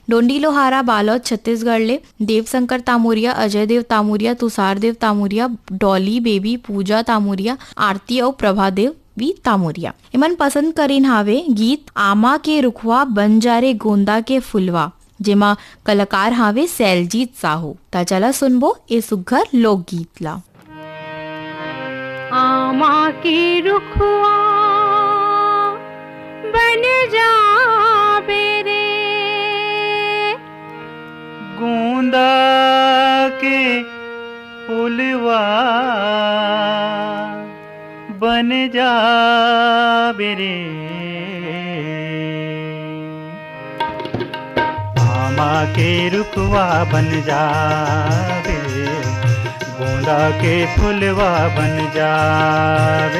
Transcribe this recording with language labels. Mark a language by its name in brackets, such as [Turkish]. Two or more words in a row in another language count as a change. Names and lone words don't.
[Chhattisgarhi] डोंडी लोहारा बालोद छत्तीसगढ़ ले देवशंकर तामुरिया, अजय देव तामुरिया, तुषार देव तामुरिया, डॉली बेबी, पूजा तामुरिया, आरती और प्रभा देव वी तामुरिया। इमन पसंद करीन हावे गीत आमा के रुखवा बन जा रे गोंदा के फुलवा, जेमा कलाकार हावे सैलजीत साहू। ता चला सुनबो ए सुघर लोकगीत ला। आमा की रुखवा बन जा बेरे गोंदा के फुलवा बन जा बेरे आमा के रुखवा बन जा बेरे गोंदा के फुलवा बन जावे